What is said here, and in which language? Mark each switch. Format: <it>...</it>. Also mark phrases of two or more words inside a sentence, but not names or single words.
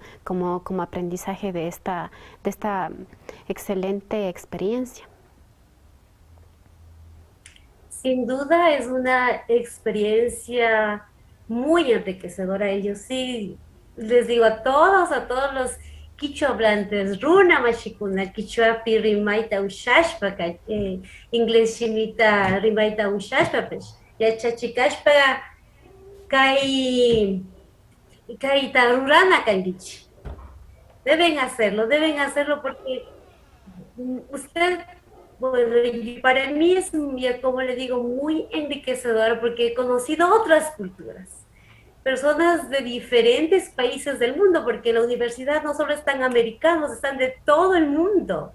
<es>Como aprendizaje de esta excelente experiencia. Sin duda es una experiencia muy enriquecedora. Yo sí les digo a todos los quichua hablantes,</es> <qu>runa machikuna, quichua pi rimaita ushashpa, inglés chimita rimaita ushashpa, ya chachikashpa kai tarurana kangichi.</qu> <es>Deben hacerlo porque usted, bueno, y para mí es, como le digo, muy enriquecedor porque he conocido otras culturas, personas de diferentes países del mundo, porque en la universidad no solo están americanos, están de todo el mundo.</es>